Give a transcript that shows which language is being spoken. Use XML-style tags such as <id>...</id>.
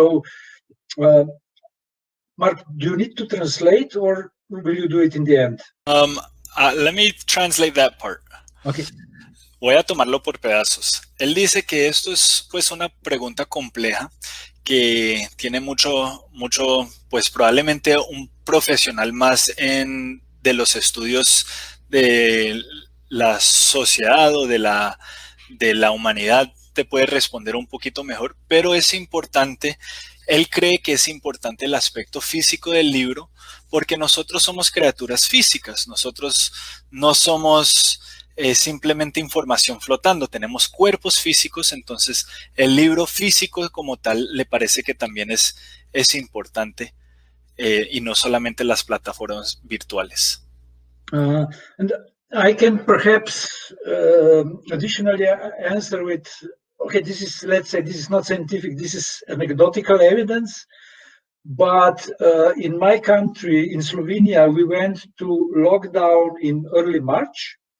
<en>So, Mark, do you need to translate, or will you do it in the end? Let me translate that part. Okay.</en> <es>Voy a tomarlo por pedazos. Él dice que esto es pues una pregunta compleja que tiene mucho, pues probablemente un profesional más de los estudios de la sociedad o de la humanidad te puede responder un poquito mejor, pero es importante, él cree que es importante el aspecto físico del libro, porque nosotros somos criaturas físicas, nosotros no somos simplemente información flotando, tenemos cuerpos físicos, entonces el libro físico como tal le parece que también es importante, y no solamente las plataformas virtuales.</es> <en>And I can perhaps additionally answer with, okay, this is, let's say, this is not scientific, this is anecdotal evidence, but in my country, in Slovenia, we went to lockdown in early March.</en>